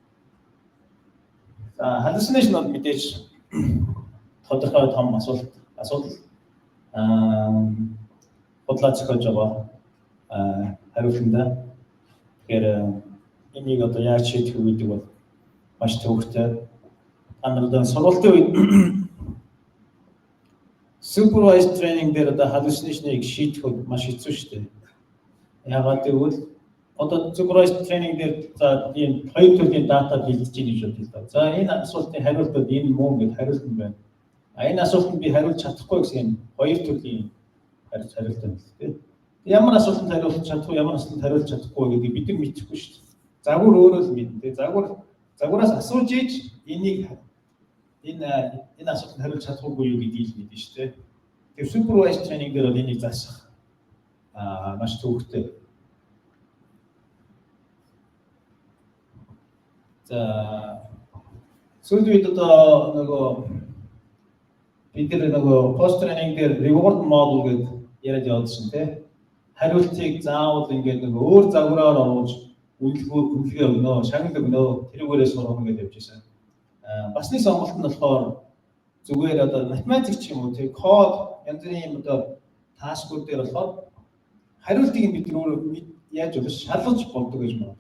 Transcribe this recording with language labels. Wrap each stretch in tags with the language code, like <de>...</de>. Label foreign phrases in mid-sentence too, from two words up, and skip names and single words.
<mn>За hallucination бол мэдээж тодорхой том асуудал бодлоо зохиож байгаа хариултанда. Тэгэхээр энийг одоо яаж шийдэх вэ гэдэг бол маш төвөгтэй. Та нар сургалтын үед</mn> <en>supervised training</en> <mn>дээр одоо hallucination-ыг шийдэх маш хэцүү шүү дээ. Яагаад гэвэл одоо</mn> <en>supervised training</en> <mn>дээр за ийм хоёр төрлийн дата бэлдэж ийн гэж бодлоо. За энэ асуултын хариултууд энэ мөн гэж хариулт нь байна. Энэ асуултанд би хариулж чадахгүй гэсэн хоёр төрлийн хариулт байна тийм. Ямар асуултанд хариулж чадахгүй, ямар асуултанд хариулж чадахгүй гэдгийг бид нар мэдэхгүй шүү дээ. Загвар өөрөө л мэднэ тийм. Загвараас асууж ийж энийг энэ асуултанд хариулж чадахгүй юу гэдгийг л мэднэ шүү дээ. Тэр</mn> <en>supervised training</en> <mn>дээр бол энийг заасах маш төвөгтэй. За сүүлийн үед одоо нөгөө бид нөгөө</mn> <en>post training</en> <mn>дээр</mn> <en>reward model</en> <mn>гэдэг яриад явуулсан тийм. Хариултыг заавал ингээд нөгөө өөр загвараар оруулж үнэлгээ өгнө, шагнал өгнө, тэрүүгээрээ сургана гэж явж байсан. Басны сонголт нь болохоор зүгээр одоо математик ч юм уу тийм код янз бүрийн одоо таскууд дээр болохоор хариултыг нь бид өөрөө яаж өгөх шалгаж болдог гэж магадгүй.</mn>